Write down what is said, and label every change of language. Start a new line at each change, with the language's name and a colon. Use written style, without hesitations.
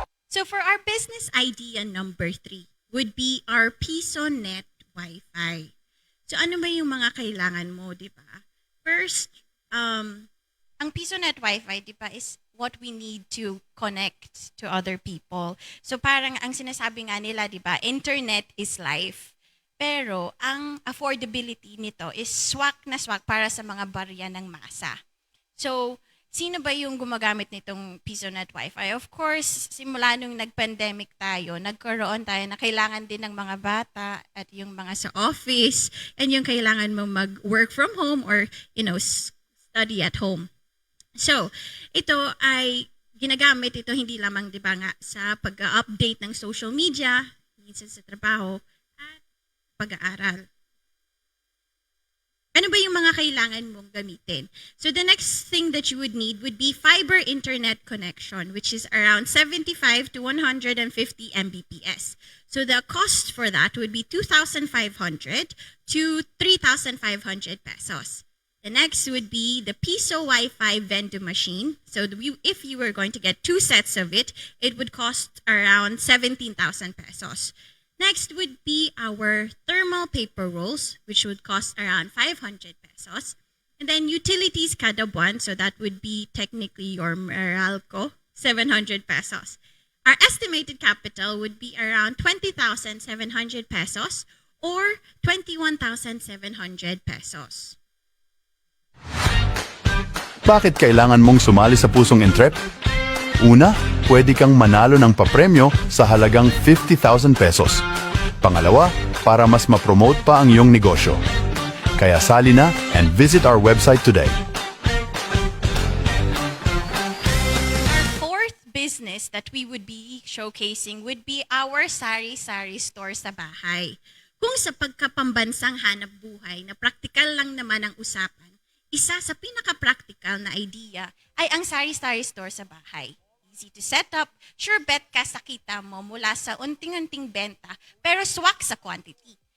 English: So for our business idea number 3 would be our PisoNet Wi-Fi.
Filipino: So ano ba yung mga kailangan mo, di ba? First, ang PisoNet Wi-Fi, di ba,
English: is what we need to connect to other people.
Filipino: So parang ang sinasabi nga nila, di ba,
English: internet is life.
Filipino: Pero ang affordability nito is swak na swak para sa mga barya ng masa. So sino ba yung gumagamit nitong PisoNet Wi-Fi? Of course, simula nung nag-pandemic tayo, nagkaroon tayo na kailangan din ng mga bata at yung mga sa office and yung kailangan mo mag-work from home or, study at home. So, ito ay ginagamit ito hindi lamang 'di ba nga sa pag-update ng social media, minsan sa trabaho at pag-aaral. Ano ba yung mga kailangan mong gamitin?
English: So the next thing that you would need would be fiber internet connection, which is around 75 to 150 Mbps. So the cost for that would be 2,500 to 3,500 pesos. The next would be the Piso Wi-Fi vending machine. So if you were going to get 2 sets of it, it would cost around 17,000 pesos. Next would be our thermal paper rolls, which would cost around 500 pesos. And then utilities
Filipino: kada buwan,
English: so that would be technically your Meralco, 700 pesos. Our estimated capital would be around 20,700 pesos or 21,700 pesos.
Filipino: Bakit kailangan mong sumali sa Pusong Entrep? Una, pwede kang manalo ng papremyo sa halagang 50,000 pesos. Pangalawa, para mas ma-promote pa ang iyong negosyo. Kaya sali na
English: and visit our website today. Our fourth business that we would be showcasing would be our sari-sari store
Filipino: sa bahay. Kung sa pagkapambansang hanap buhay na praktikal lang naman ang usapan, isa sa pinaka-practical na idea ay ang sari-sari store sa bahay.
English: Easy to set up,
Filipino: sure bet ka sa kita mo mula sa unting-unting benta pero swak sa quantity.